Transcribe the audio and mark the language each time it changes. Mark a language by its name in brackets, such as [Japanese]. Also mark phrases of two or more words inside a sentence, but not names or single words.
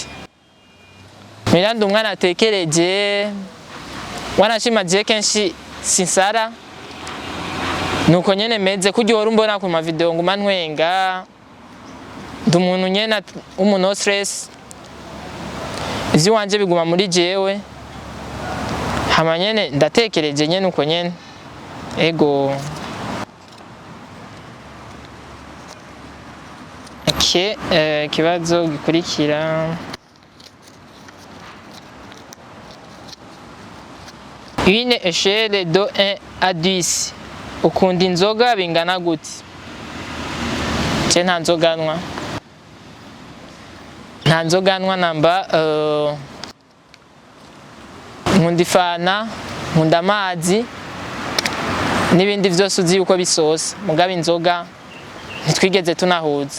[Rundi] Muhira ndi umwana atekereje, wanashima je kenshi sinsara, nuko nyene meze kurya uhora umbona ku mavideo nguma ntwenga, ndi umuntu nyene no stress, ivyo wanje biguma muri jewe, hama nyene ndatekereje nyene uko nyene, ego. Ikibazo gikurikira: [French] une échelle de 1 à 10, [Rundi] ukunda inzoga bingana gute? Je nta nzoganwa namba. Nkunda ifana, nkunda amazi n'ibindi vyose uzi uko bisosa, mugabo inzoga ntitwigeze tunahuza.